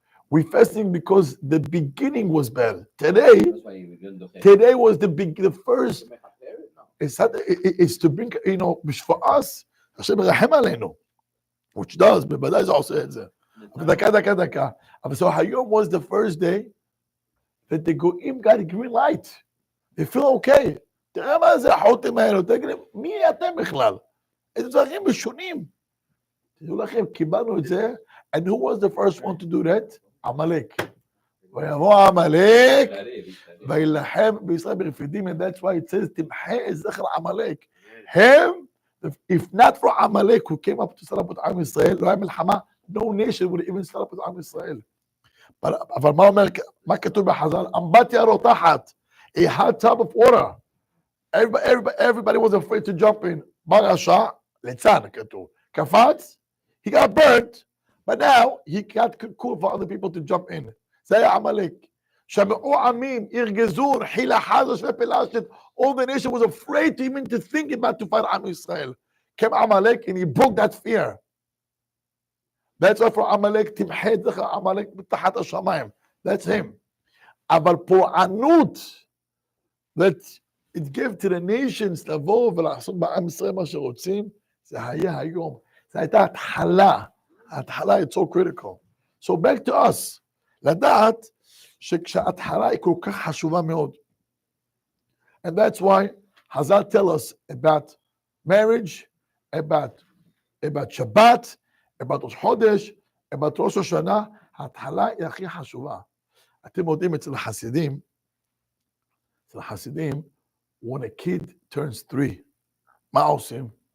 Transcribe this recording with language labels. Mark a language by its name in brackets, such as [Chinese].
[English] We're fasting because the beginning was bad. Today was the first. It's to bring, for us, Hashem רחם עלינו, which does, [Hebrew] בוודאי זה עושה את זה. אבל דקה. אבל [English] so היום was the first day that the goyim got a green light. They feel okay. [Hebrew] תראה מה זה החות'ים האלו, תגיד, מי אתם בכלל? איזה דברים משונים. תדעו לכם, קיבלנו את זה, [English] and who was the first one to do that? [Hebrew] עמלק. ויבוא עמלק, וילחם בישראל ברפידים, [English] and that's why it says, [Hebrew] תמחה את זכר עמלק. [English] Him, if not for Amalek who came up to set up with עם ישראל, [Hebrew] לא היה מלחמה, [English] no nation would even set up with עם ישראל. [Hebrew] אבל מה כתוב בחז"ל? אמבטיה רותחת, [English] a hot tub of water. Everybody was afraid to jump in. [Hebrew] מה רשע? ליצן כתוב. [English] קפץ, he got burnt, but now he got cool for other people to jump in. [Hebrew] זה היה עמלק. שמעו עמים, ירגזון, חילה חזש ופלשת. [English] All the nation was afraid to even to think about to fight עם ישראל. Came Amalek and he broke that fear. That's why for Amalek, [Hebrew] תמחה את זכר עמלק מתחת השמיים. [English] That's him. [Hebrew] אבל פורענות, [English] that it gave to the nations [Hebrew] לבוא ולעשות בעם ישראל מה שרוצים, זה היה היום. זה הייתה התחלה. [English] ההתחלה is so critical. So back to us. [Hebrew] לדעת שכשההתחלה היא כל כך חשובה מאוד. [English] And that's why Hazal tell us about marriage, about Shabbat, about Rosh Chodesh, about Rosh Hashanah. [Hebrew] ההתחלה היא הכי חשובה. אתם יודעים אצל החסידים, [English] when a kid turns 3, [Hebrew] מה עושים?